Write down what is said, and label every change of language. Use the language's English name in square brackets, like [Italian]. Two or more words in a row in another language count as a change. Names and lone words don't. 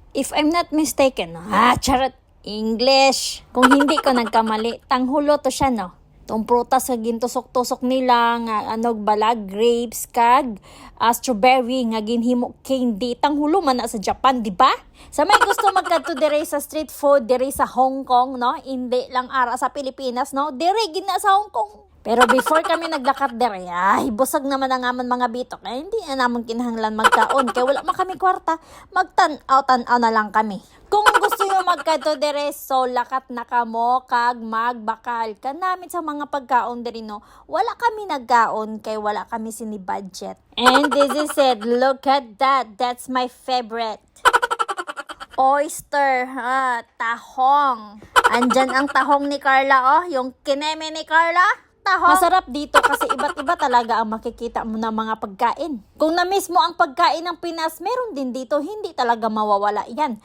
[English] If I'm not mistaken, [Filipino] charot, English. [Hiligaynon] Kung hindi ko nagkamali, tanghulo to siya, no? Tong prutas nga gintusok-tusok nila nga balag, grapes kag strawberry nga ginhimo candy. Tanghulo man na sa Japan, di ba? Sa may gusto magkadto dire sa street food dire sa Hong Kong, no? Hindi lang ara sa Pilipinas, no? Dire gina sa Hong Kong. Pero before kami naglakat dire, busag naman ang aman mga bitok. Hindi na naman kinahanglan magkaon. Kaya wala man kami kwarta. Magtan-aw na lang kami. Kung gusto nyo magkadto dire, so lakat na kamo kag magbakal ka namin sa mga pagkaon dire, no? Wala kami nagkaon kay wala kami sini budget. [English] And this is it. Look at that. That's my favorite. [Filipino] Oyster, tahong. Andyan ang tahong ni Carla, yung kineme ni Carla. Tahong. Masarap dito kasi iba't iba talaga ang makikita mo na mga pagkain. Kung na-miss mo ang pagkain ng Pinas, meron din dito, hindi talaga mawawala yan.